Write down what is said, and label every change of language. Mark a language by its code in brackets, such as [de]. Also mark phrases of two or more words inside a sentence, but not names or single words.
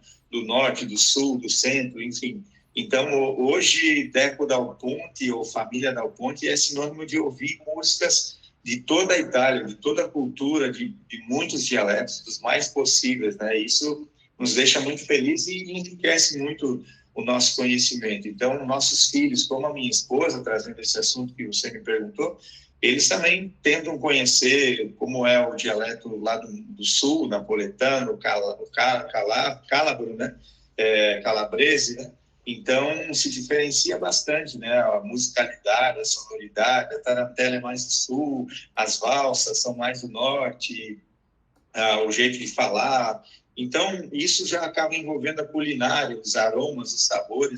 [pt] Do norte, do sul, do centro, enfim. Então, hoje, Deco Dal Ponte, ou Família Dal Ponte, é sinônimo de ouvir músicas de toda a Itália, de toda a cultura, de muitos dialetos, dos mais possíveis, né? Isso nos deixa muito felizes e enriquece muito o nosso conhecimento. Então, nossos filhos, como a minha esposa, trazendo esse assunto que você me perguntou, eles também tentam conhecer como é o dialeto lá do sul, napoletano, cálabro, né? Calabrese, né? Então, se diferencia bastante, né? A musicalidade, a sonoridade, a tarantela é mais do sul, as valsas são mais do norte, o jeito de falar. Então, isso já acaba envolvendo a culinária, os aromas, os sabores.